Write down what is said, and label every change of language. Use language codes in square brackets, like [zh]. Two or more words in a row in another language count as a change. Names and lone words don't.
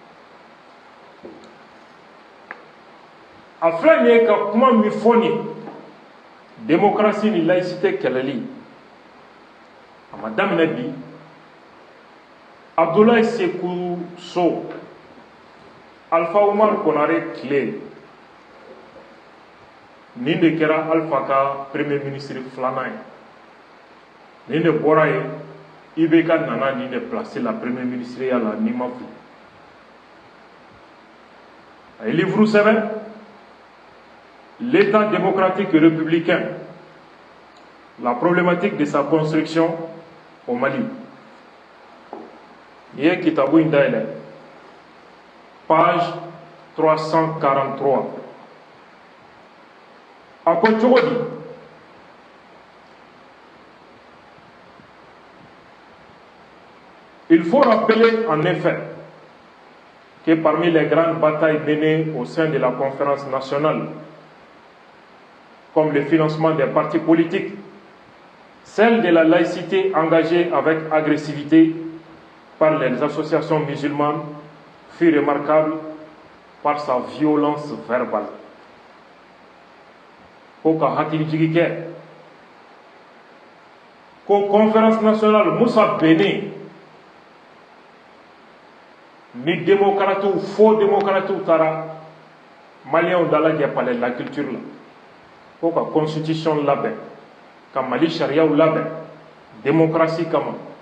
[bm] a filɛ nin ye ka kuma min fɔ nin démocratie ni laïcité kɛlɛli a ma daminɛ bi Abdoulaye Sékou Sow Alpha Oumar Konare tile nin de kɛra Alpha ka [fr] premier ministre [bm] filanan ye nin de bɔra ye IBK nana nin de placer la [fr] premier ministre [bm] ya la ni ma fili a ye livre sɛbɛn l'état démocratique et républicain la problématique de sa construction au Mali [fr] il y a [bm] kitabu in dayɛlɛ page 343 a ko cogo di [fr] il faut rappeler en effet que parmi les grandes batailles menées au sein de la conférence nationale, comme le financement des partis politiques, celle de la laïcité engagée avec agressivité par les associations musulmanes fut remarquable par sa violence verbale. [bm] Ko ka hakili jigi kɛ ko [fr] conférence nationale [bm] Moussa Béné ni [fr] démocrates faux démocrates [bm] tara Maliens dalajɛ [fr] palais de la culture [bm] la ko ka constitution labɛn ka Mali sariyaw labɛn démocratie kama